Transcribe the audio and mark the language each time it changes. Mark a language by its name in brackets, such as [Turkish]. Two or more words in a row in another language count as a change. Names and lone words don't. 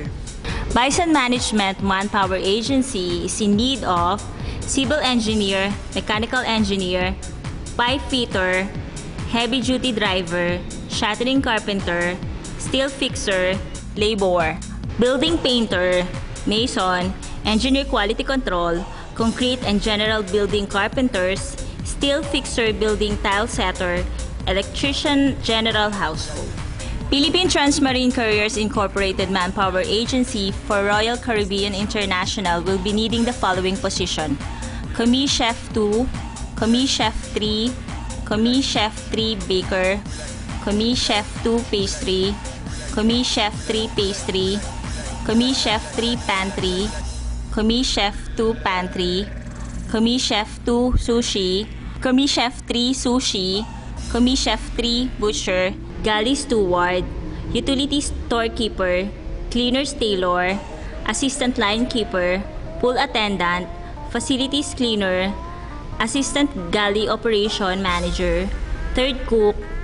[English] Bison Management Manpower Agency is in need of civil engineer, mechanical engineer, pipe fitter, heavy-duty driver, shuttering carpenter, steel fixer, laborer, building painter, mason, engineer quality control, concrete and general building carpenters, steel fixer building tile setter, electrician general household. Philippine Transmarine Couriers Incorporated Manpower Agency for Royal Caribbean International will be needing the following position: Commis Chef 2, Commis Chef 3, Commis Chef 3 Baker, Commis Chef 2 Pastry, Commis Chef 3 Pastry, Commis Chef 3 Pantry, Commis Chef 2 Pantry, Commis Chef 2 Sushi, Commis Chef 3 Sushi, Commis Chef 3 Butcher, Galley Steward, Utility Storekeeper, Cleaners Tailor, Assistant Line Keeper, Pool Attendant, Facilities Cleaner, Assistant Galley Operation Manager, Third Cook